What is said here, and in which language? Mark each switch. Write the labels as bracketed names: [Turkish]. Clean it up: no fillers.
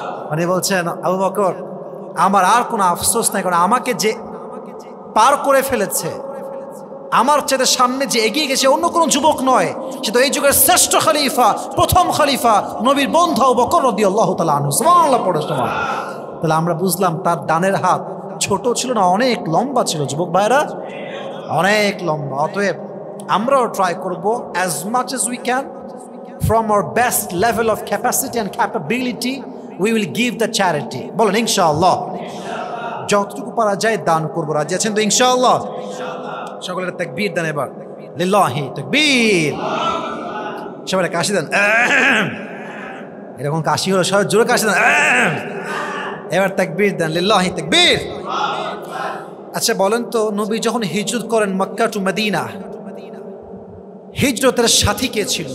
[Bangla] মানে বলছেন, আবু বকর, আমার আর কোনো আফসোস নাই, কারণ আমাকে যে পার করে ফেলেছে, আমার চেয়ে সামনে যে এগিয়ে গেছে অন্য কোনো যুবক নয়, সে তো এই যুগের শ্রেষ্ঠ খলিফা, প্রথম খলিফা, নবীর বন্ধু আবু বকর রাদিয়াল্লাহু তাআলা আনহু। সুবহানাল্লাহ পড়েন সবাই। তাহলে আমরা বুঝলাম তার ডানের হাত ছোট ছিল না, অনেক লম্বা ছিল যুবক ভাইরা, অনেক লম্বা। অতএব আমরাও ট্রাই করব [English] as much as we can from our best level of capacity and capability we will give the charity। [Bangla] বলেন ইনশাআল্লাহ, যতটুকু পারা যায় দান করব। রাজি আছেন তো ইনশাআল্লাহ? সকলের তাকবীর দেন এবার, লিল্লাহি তাকবীর। সবাই কাশি দেন, এরকম কাশি হলো সবাই জোরে কাশি দেন। এবার তাকবীর দেন, লিল্লাহি তাকবীর। আচ্ছা বলেন তো, নবী যখন হিজরত করেন মক্কা টু মদিনা, হিজরতের সাথী কে ছিল?